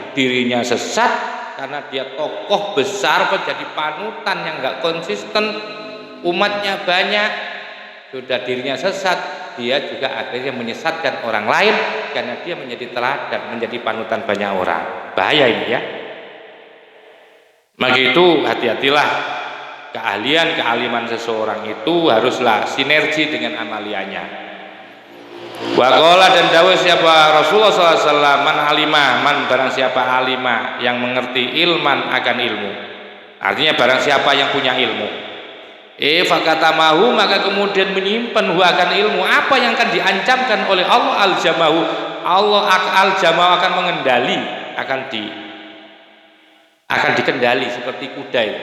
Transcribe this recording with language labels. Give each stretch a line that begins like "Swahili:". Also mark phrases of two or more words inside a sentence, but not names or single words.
Indonesian: Dirinya sesat karena dia tokoh besar, menjadi panutan yang enggak konsisten, umatnya banyak, sudah dirinya sesat, dia juga akhirnya menyesatkan orang lain karena dia menjadi teladan, menjadi panutan banyak orang. Bahaya ini ya. Maka itu hati-hatilah, keahlian-kealiman seseorang itu haruslah sinergi dengan amaliannya.
Arabic: وقال,
Indonesian: dan dawuh siapa Rasulullah SAW,
Arabic: من علم,
Indonesian: man barang siapa alimah, yang mengerti ilman akan ilmu. Artinya barang siapa yang punya ilmu. Fakatamahu, maka kemudian menyimpan akan ilmu. Apa yang akan diancamkan oleh Allah, al-jamahu, Allah al-jamahu akan mengendali, akan dikendali seperti kuda itu.